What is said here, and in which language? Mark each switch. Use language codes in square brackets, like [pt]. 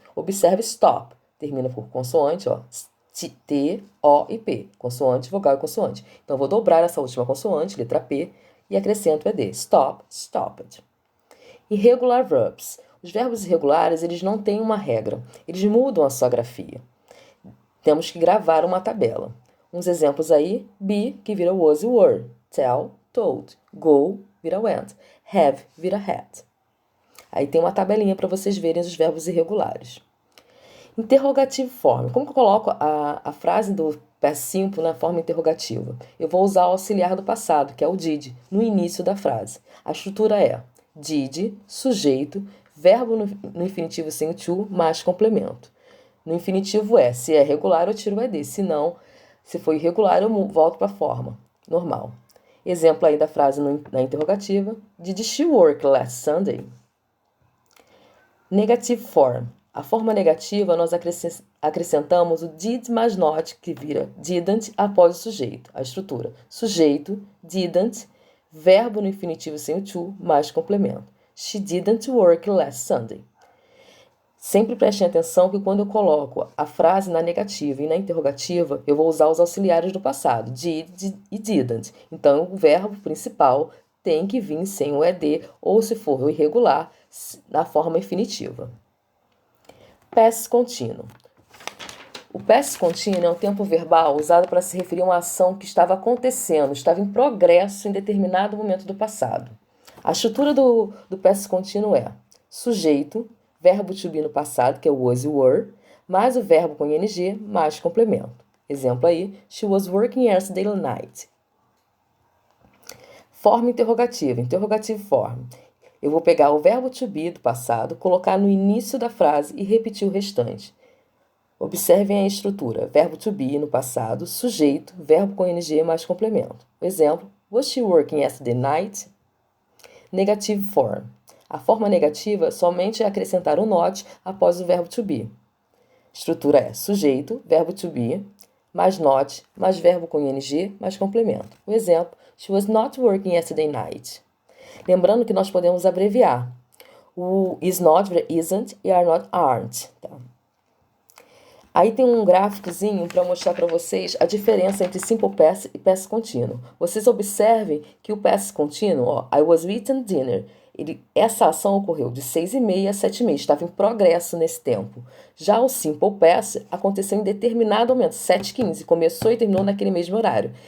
[pt] Observe stop, termina por consoante, ó, T, O e P, consoante, vogal e consoante. Então, eu vou dobrar essa última consoante, letra P, e acrescento ed. [en] Stop, stopped. Irregular verbs. [pt] Os verbos irregulares, eles não têm uma regra, eles mudam a sua grafia. Temos que gravar uma tabela. Uns exemplos aí: be, que vira was e were. [en] Tell, told. Go, [pt] vira [en] went. Have, vira had. [pt] Aí tem uma tabelinha para vocês verem os verbos irregulares. [en] Interrogative form. [pt] Como que eu coloco a frase do past simple na forma interrogativa? Eu vou usar o auxiliar do passado, que é o did, no início da frase. A estrutura é did, sujeito, verbo no infinitivo sem o to, mais complemento. No infinitivo é, se é regular eu tiro o ed, se não, se for irregular eu volto para a forma normal. Exemplo aí da frase na interrogativa: [en] Did she work last Sunday? Negative form. [pt] A forma negativa, nós acrescentamos o did mais not, que vira didn't, após o sujeito. A estrutura: sujeito, didn't, verbo no infinitivo sem o to, mais complemento. [en] She didn't work last Sunday. [pt] Sempre prestem atenção que quando eu coloco a frase na negativa e na interrogativa, eu vou usar os auxiliares do passado, did e didn't. Então, o verbo principal tem que vir sem o ed, ou se for o irregular, na forma infinitiva. Past Continuous. O past continuous é um tempo verbal usado para se referir a uma ação que estava acontecendo, estava em progresso em determinado momento do passado. A estrutura do past continuous é sujeito, verbo to be no passado, que é o was e were, mais o verbo com ing, mais complemento. Exemplo aí: [en] she was working yesterday night. [pt] Forma interrogativa, [en] interrogative form. [pt] Eu vou pegar o verbo to be do passado, colocar no início da frase e repetir o restante. Observem a estrutura: verbo to be no passado, sujeito, verbo com ing mais complemento. Exemplo: [en] was she working yesterday night? Negative form. [pt] A forma negativa somente é acrescentar o not após o verbo to be. Estrutura é sujeito, verbo to be, mais not, mais verbo com ing, mais complemento. O exemplo: [en] she was not working yesterday night. [pt] Lembrando que nós podemos abreviar. O is not vira isn't e are not aren't. Tá? Aí tem um gráficozinho para mostrar para vocês a diferença entre simple past e past continuous. Vocês observem que o past continuous, ó, [en] I was eating dinner, [pt] essa ação ocorreu de 6h30 a 7h30, estava em progresso nesse tempo. Já o simple past aconteceu em determinado momento, 7h15, começou e terminou naquele mesmo horário.